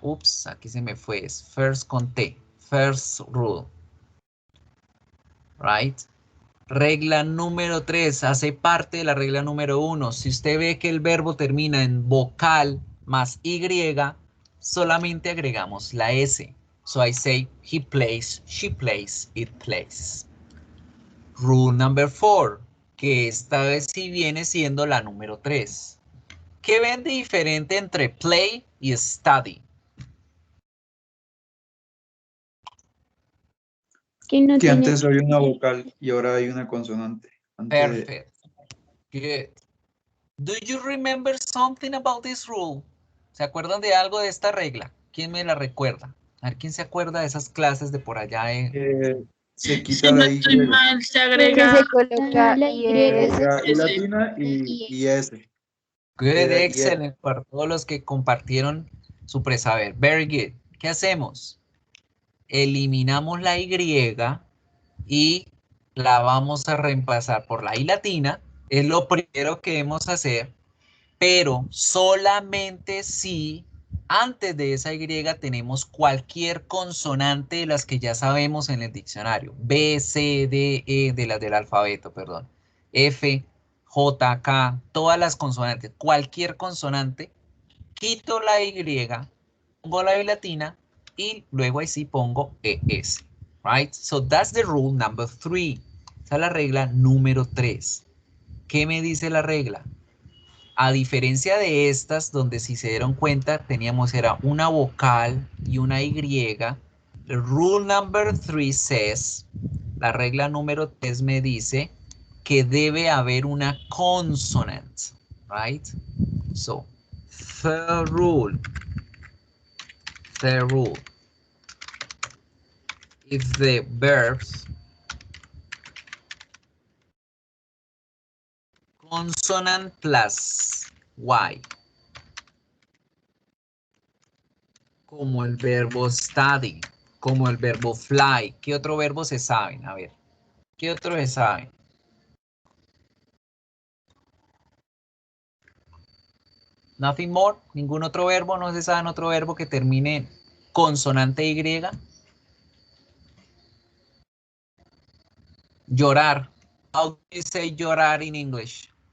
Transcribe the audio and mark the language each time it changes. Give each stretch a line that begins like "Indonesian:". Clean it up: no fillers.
Spanish: Ups, aquí se me fue. Es first con T.
English: First rule. Right?
Spanish: Regla número 3 hace parte de la regla número 1. Si usted ve que el verbo termina en vocal más Y, solamente agregamos la S.
English: So I say, he plays, she plays, it plays. Rule number 4,
Spanish: que esta vez sí viene siendo la número 3. ¿Qué ven de diferente entre play y study? Que no Que tiene. antes había una vocal y ahora hay una consonante.
English: Perfect. Good. Do you remember something about this rule?
Spanish: ¿Se acuerdan de algo de esta regla? ¿Quién me la recuerda? A ver, ¿quién se acuerda de esas clases de por allá? Se quita la Y. Se agrega se coloca la Y, Y latina y S.
English: Good,
Spanish: Y
English: excellent.
Spanish: Para todos los que compartieron su presaber.
English: Very good.
Spanish: ¿Qué hacemos? Eliminamos la Y y la vamos a reemplazar por la I latina. Es lo primero que debemos hacer, pero solamente si antes de esa Y tenemos cualquier consonante de las que ya sabemos en el diccionario. B, C, D, E, de las del alfabeto, perdón. F, J, K, todas las consonantes. Cualquier consonante, quito la Y, pongo la I latina y luego ahí sí pongo ES.
English: Right? So that's the rule number 3.
Spanish: Esa es la regla número 3. ¿Qué me dice la regla? A diferencia de estas, donde si se dieron cuenta, teníamos era una vocal y una Y.
English: The rule number 3 says,
Spanish: la regla número 3 me dice que debe haber una consonant, right?
English: So, third rule. If the verbs consonant plus Y,
Spanish: como el verbo study, como el verbo fly. ¿Qué otro verbo se saben? A ver, ¿qué otro se saben?
English: Nothing more,
Spanish: ningún otro verbo, no se sabe otro verbo que termine en consonante Y. Llorar.
English: How do you say llorar in English?